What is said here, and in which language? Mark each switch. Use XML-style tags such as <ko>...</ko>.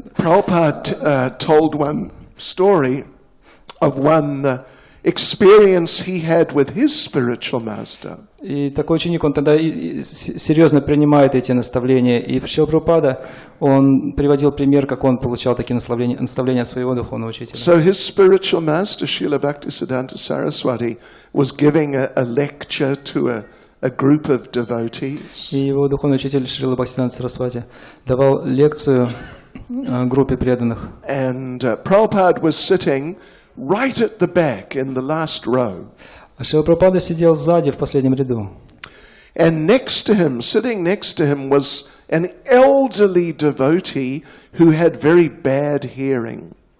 <en>Prabhupada told one story of one experience he had with his spiritual master.</en> <ru>И такой ученик, он тогда серьезно принимает эти наставления. И Шрила Прабхупада, он приводил пример, как он получал такие наставления от своего духовного учителя.</ru> <en>So his spiritual master, Srila Bhaktisiddhanta Saraswati, was giving a lecture to a group of devotees.</en> <ru>И его духовный учитель Шрила Бхактисиданта Сарасвати давал лекцию группе преданных.</ru> <en>And Prabhupada was sitting right at the back in the last row.</en> <ru>А Шрила Прабхупада сидел сзади, в последнем ряду.</ru> <en>And next to him, sitting next to him, was an elderly devotee who had very bad hearing.</en>